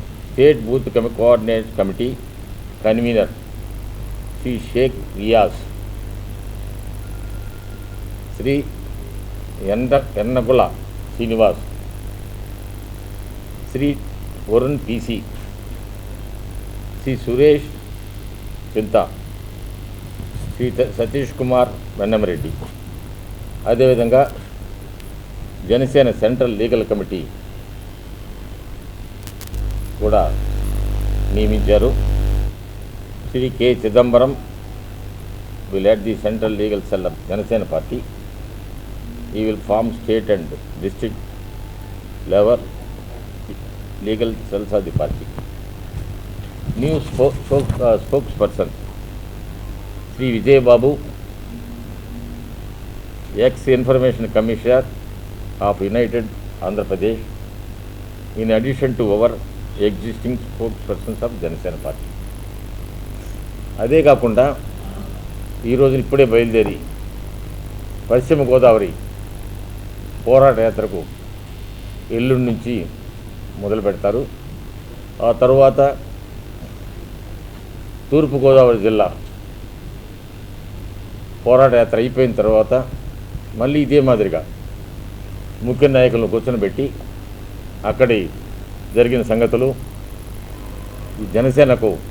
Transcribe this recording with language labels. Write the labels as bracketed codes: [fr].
[te] State booth coordinate committee convener Shri Sheikh Riyaz, Shri ఎన్నగుల Srinivas, Shri Varun PC, Shri Suresh చింత, శ్రీ సతీష్ కుమార్ వెన్నమరెడ్డి. అదేవిధంగా Janasena central legal committee కూడా నియమించారు. [en] Shri K Chidambaram will head the central legal cell of Janasena party. He will form state and district level legal cells of the party. New spokesperson Sri Vijay Babu, ex-Information Commissioner of United Andhra Pradesh, in addition to our existing spokespersons of Janasena party. [te] అదే కాకుండా ఈరోజు ఇప్పుడే బయలుదేరి పశ్చిమ గోదావరి పోరాట యాత్రకు ఎల్లుండి నుంచి మొదలు పెడతారు. ఆ తర్వాత తూర్పుగోదావరి జిల్లా పోరాట యాత్ర అయిపోయిన తర్వాత మళ్ళీ ఇదే మాదిరిగా ముఖ్య నాయకులను కూర్చొని అక్కడి జరిగిన సంగతులు, ఈ జనసేనకు